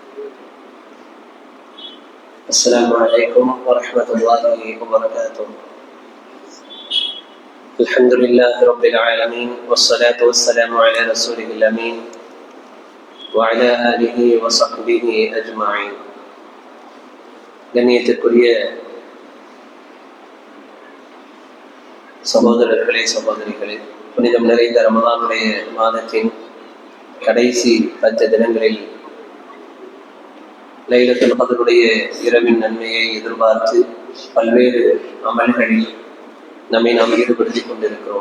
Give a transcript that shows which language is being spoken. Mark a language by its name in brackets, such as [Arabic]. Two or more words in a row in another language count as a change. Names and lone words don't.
[Arabic] السلام عليكم ورحمة الله وبركاته. الحمد لله رب العالمين والصلاة والسلام على رسوله الأمين وعلى آله وصحبه أجمعين. [Tamil] கண்ணியத்திற்குரிய சகோதரர்களே சகோதரிகளே, புனிதம் நிறைந்த ரமலானுடைய மாதத்தின் கடைசி 10 தினங்களில் லைலத்துல் கத்ருடைய இரவின் நன்மையை எதிர்பார்த்து பல்வேறு அமல்களில் நம்மை நாம் ஈடுபடுத்திக் கொண்டிருக்கிறோம்.